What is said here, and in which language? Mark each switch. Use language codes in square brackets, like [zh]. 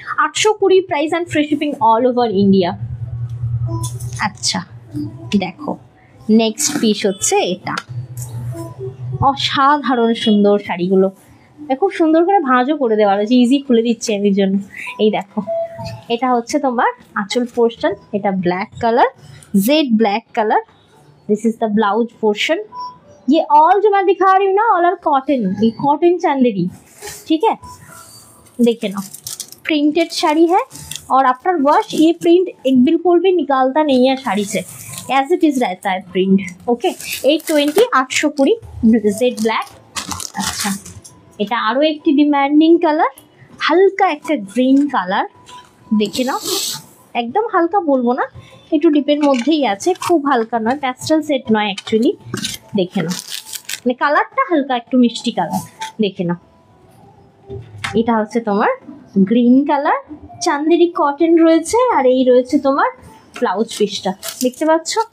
[bn] 820 price and free shipping all over India. আচ্ছা দেখো, next piece হচ্ছে এটা, অসাধারণ সুন্দর শাড়িগুলো খুব সুন্দর করে ভাঁজও করে দেওয়া রয়েছে, ইজি খুলে দিচ্ছি আমি জন্য। এই দেখো, এটা হচ্ছে তোমার আঁচল পোর্শন, এটা black colour, [hi] Z black colour. [en] This is the blouse portion. [hi] ये ऑल जो मैं दिखा रही हूँ ना, ऑल आर कॉटन, ये कॉटन चंदेरी, ठीक है। देखे ना, प्रिंटेड साड़ी है और आफ्टर वॉश ये प्रिंट एक बिल्कुल भी निकालता नहीं है साड़ी से, एज इट इज रहता है प्रिंट। Okay, 820 820 Z black. [bn] अच्छा, এটা আরো একটি ডিমান্ডিং কালার, হালকা একটা গ্রিন কালার। দেখে নাও, একদম হালকা বলবো না, একটু ডিপের মধ্যেই আছে, খুব হালকা নয়, প্যাস্টেল সেট নয় অ্যাকচুয়ালি। দেখে নাও, মানে কালারটা হালকা একটু মিষ্টি কালার। দেখে নাও, এটা হচ্ছে তোমার গ্রিন কালার, চান্দেরি কটন রয়েছে, আর এই রয়েছে তোমার ব্লাউজ পিসটা, দেখতে পাচ্ছ?